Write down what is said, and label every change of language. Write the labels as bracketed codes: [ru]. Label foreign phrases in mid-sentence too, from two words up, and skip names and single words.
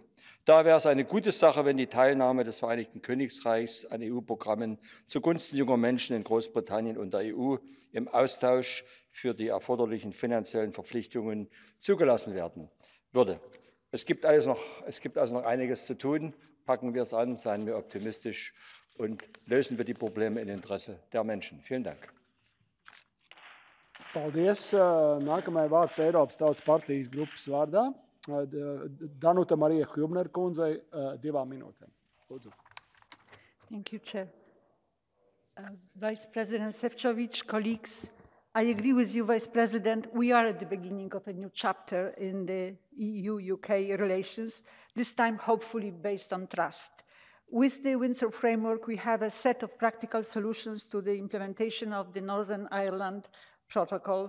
[de] Da wäre es eine gute Sache, wenn die Teilnahme des Vereinigten Königreichs an EU-Programmen zugunsten junger Menschen in Großbritannien und der EU im Austausch für die erforderlichen finanziellen Verpflichtungen zugelassen werden würde. Es gibt also noch einiges zu tun. Packen wir es an, seien wir optimistisch und lösen wir die Probleme im Interesse der Menschen. Vielen Dank. [lv] Paldies. Nākamajai vārds Eiropas Tautas partijas grupas vārdā. Danuta Marija Hübner kundzei 2 minūtēm. Lūdzu. [en] Thank you, Chair. Vice President Šefčovič, colleagues, I agree with you, Vice President. We are at the beginning of a new chapter in the EU-UK relations, this time hopefully based on trust. With the Windsor Framework, we have a set of practical solutions to the implementation of the Northern Ireland Protocol.